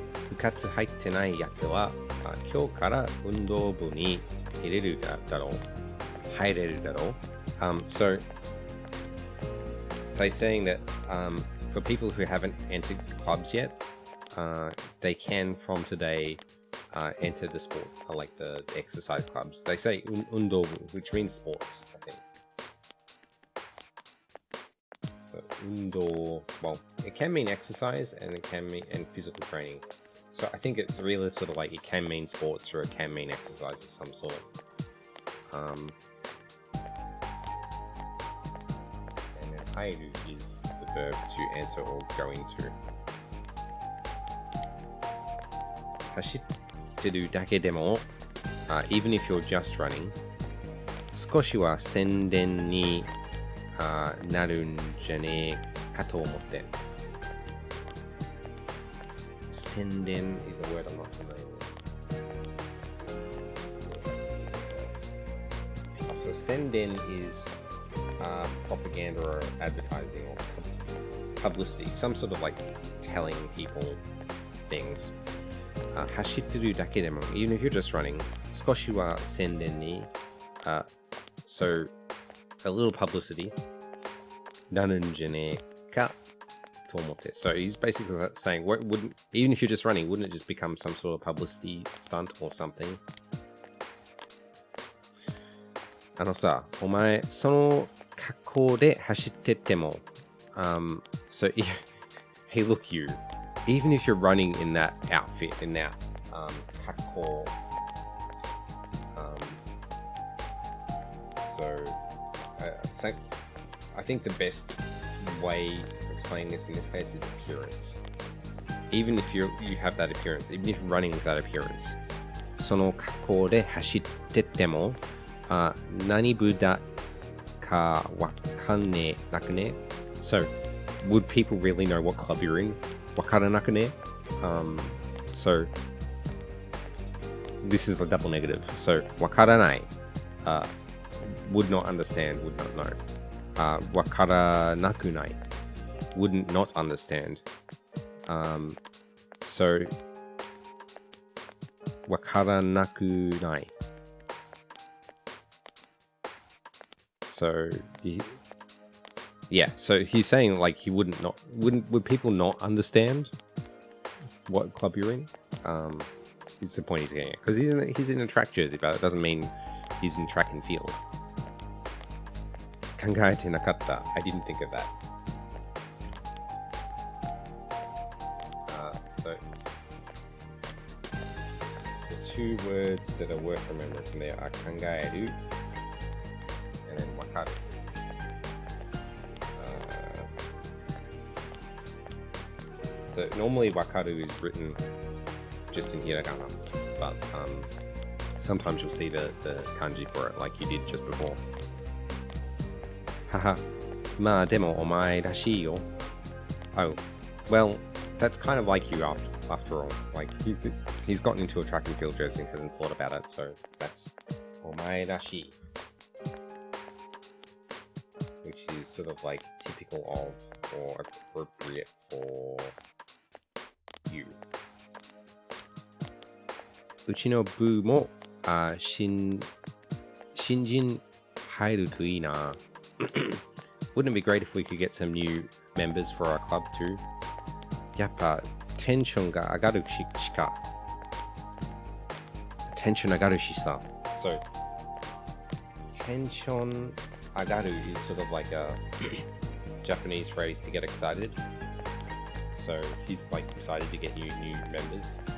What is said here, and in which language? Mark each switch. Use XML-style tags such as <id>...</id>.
<ja>部活入ってないやつは、今日から運動部に入れるだろう。入れるだろう。</ja> <en>So, they're saying that for people who haven't entered clubs yet, they can from today enter the sport, like the exercise clubs. They say undobu, which means sports, I think. So undo, well, it can mean exercise and it can mean physical training. So I think it's really sort of like it can mean sports or it can mean exercise of some sort. And then hairu is the verb to enter or go into.</en> <ja>走ってるだけでも、 even if you're just running, 少しは宣伝になるんじゃねえかと思って。</ja> <en>宣伝 is a word I'm not familiar with. So 宣伝 is propaganda or advertising or publicity, some sort of like telling people things.</en> <ja>走ってるだけでも even if you're just running, 少しは宣伝に so a little publicity なるんじゃねえかと思って。</ja> <en>So he's basically saying, wouldn't, even if you're just running, wouldn't it just become some sort of publicity stunt or something? さ、お前、その格好で走ってっても、 so, hey, look you, even if you're running in that outfit, in that 格好, so, I think the best way of explaining this in this case is appearance. Even if you have that appearance, even if you're running with that appearance, その格好で走ってっても、何部だかわかんねえなくね So, would people really know what club you're in? わからなくね So, this is a double negative. So, わからない、would not understand, would not know. わからなくない wouldn't not understand. So, わからなくない So, yeah, so he's saying like he would people not understand what club you're in? Is the point he's getting at. Because he's in a track jersey, but it doesn't mean he's in track and field. 考えてなかった. I didn't think of that. So, the two words that are worth remembering from there are 考える and then わかる. So normally わかる is written just in hiragana, but sometimes you'll see the kanji for it like you did just before.</en> <ja>Haha, まあでもお前らしいよ.</ja> <en>Oh, well, that's kind of like you after all. Like he's gotten into a track and field jersey and hasn't thought about it, so that's お前らしい, which is sort of like typical of or appropriate for you.</en> <ja>うちの部も新人入るといいな.</ja> <en>Wouldn't it be great if we could get some new members for our club too? やっぱテンションが上がるしかテンション上がるしさ So テンション上がる is sort of like a Japanese phrase to get excited. So he's like excited to get new members.</en>